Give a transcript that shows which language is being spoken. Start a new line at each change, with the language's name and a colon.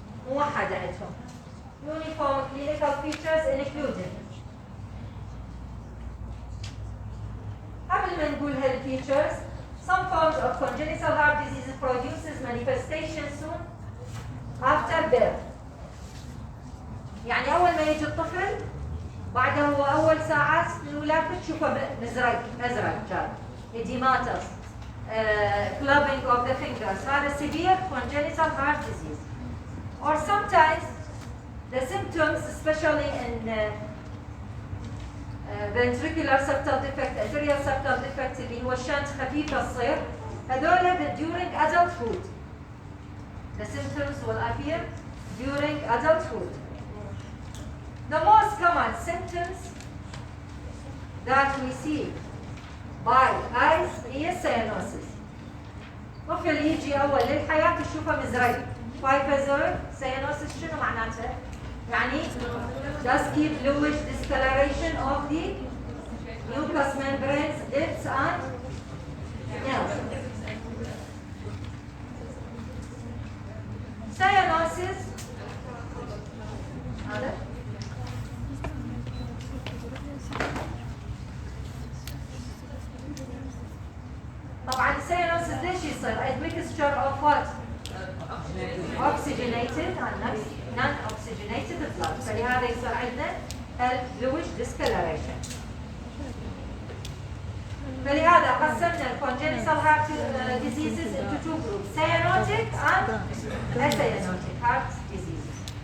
Arabic: موحدة عندهم.
English: Uniform clinical features including.
Arabic: قبل ما نقول هالفيتشرز,
English: some forms of congenital heart disease produces manifestation soon after birth.
Arabic: يعني أول ما يجي الطفل بعده هو أول ساعات من ولادته تشوفه أزرق جاي.
English: Edematous, clubbing of the fingers, هذا severe congenital heart disease. Or sometimes the symptoms, especially in ventricular septal defect, arterial septal defect
Arabic: اللي هو الشنت خفيفة تصير,
English: هذول during adulthood. The symptoms will appear during adulthood. The most common symptoms that we see by eyes هي cyanosis.
Arabic: طفل يجي أول للحياة تشوفه مزرق.
English: Hypertrophy cyanosis
Arabic: شنو معناته؟ يعني
English: dusky bluish discoloration of the mucous membranes, lips and nails. Cyanosis
Arabic: هذا طبعا
English: cyanosis
Arabic: ليش يصير؟
English: A mixture of what? Oxygenated and non-oxygenated blood.
Arabic: فلهذا يصير عندنا
English: bluish discoloration.
Arabic: فلهذا قسمنا
English: congenital heart diseases into two groups, cyanotic and acyanotic heart diseases.